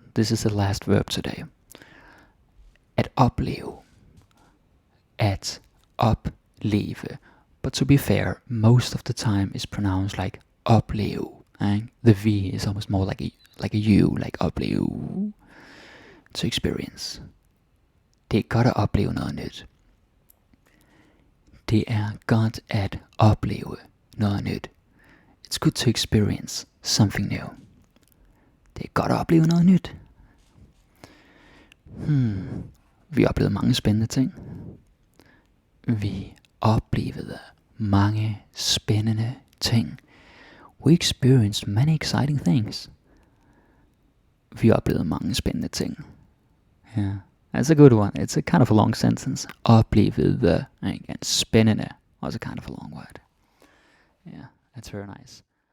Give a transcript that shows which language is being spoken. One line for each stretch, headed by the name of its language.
English: This is the last verb today. At opleve. At opleve. But to be fair, most of the time is pronounced like opleve. And the V is almost more like a U, like opleve. To experience.
Danish: Det er godt at opleve noget nyt. Det er godt at opleve noget nyt.
English: It's good to experience something new.
Danish: Det er godt at opleve noget nyt. Vi oplevede mange spændende ting. Vi oplevede mange spændende ting.
English: We experienced many exciting things.
Danish: Vi oplevede mange spændende ting.
English: Yeah, that's a good one. It's a kind of a long sentence. Oplevede, again, spændende, also kind of a long word. Yeah, that's very nice.